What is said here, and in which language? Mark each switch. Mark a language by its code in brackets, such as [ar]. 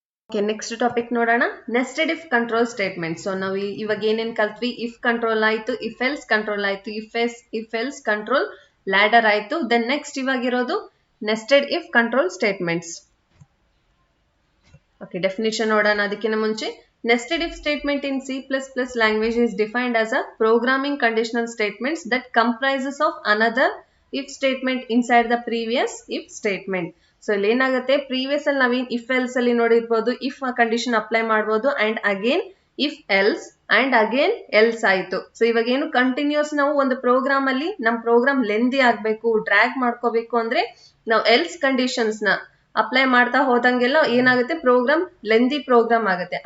[kn] Okay, next topic ನೋಡೋಣ, nested if control statement. So ನಾವು ಇವಾಗ ಏನೇನ್ ಕಲ್ತ್ವಿ, ಇಫ್ ಕಂಟ್ರೋಲ್ ಆಯ್ತು, ಇಫ್ ಎಲ್ಸ್ ಕಂಟ್ರೋಲ್ ಆಯ್ತು, ಇಫ್ ಎಲ್ಸ್ ಕಂಟ್ರೋಲ್ ಲ್ಯಾಡರ್ ಆಯ್ತು. Then next ಇವಾಗಿರೋದು nested if control statements. Okay, definition ನೋಡೋಣ ಅದಕ್ಕಿಂತ ಮುಂಚೆ. [en] Nested if statement in C++ language is defined as a programming conditional statements that comprises of another if statement inside the previous if statement. [kn] So ಇಲ್ಲಿ ಏನಾಗುತ್ತೆ, previous ಅಲ್ಲಿ ನಾವೇನ್ if else ಅಲ್ಲಿ ನೋಡಿರ್ಬೋದು, if condition apply ಮಾಡ್ಬೋದು, and again if else and again else ಆಯ್ತು. So ಇವಾಗ ಏನು ಕಂಟಿನ್ಯೂಸ್ ನಾವು ಒಂದು ಪ್ರೋಗ್ರಾಮ್ ಅಲ್ಲಿ ನಮ್ ಪ್ರೋಗ್ರಾಮ್ ಲೆಂದಿ ಆಗ್ಬೇಕು, ಡ್ರ್ಯಾಗ್ ಮಾಡ್ಕೋಬೇಕು ಅಂದ್ರೆ ನಾವು ಎಲ್ಸ್ ಕಂಡೀಷನ್ಸ್ ನ ಅಪ್ಲೈ ಮಾಡ್ತಾ ಹೋದಂಗೆಲ್ಲ ಏನಾಗುತ್ತೆ, ಪ್ರೋಗ್ರಾಮ್ ಲೆಂದಿ ಪ್ರೋಗ್ರಾಮ್ ಆಗುತ್ತೆ.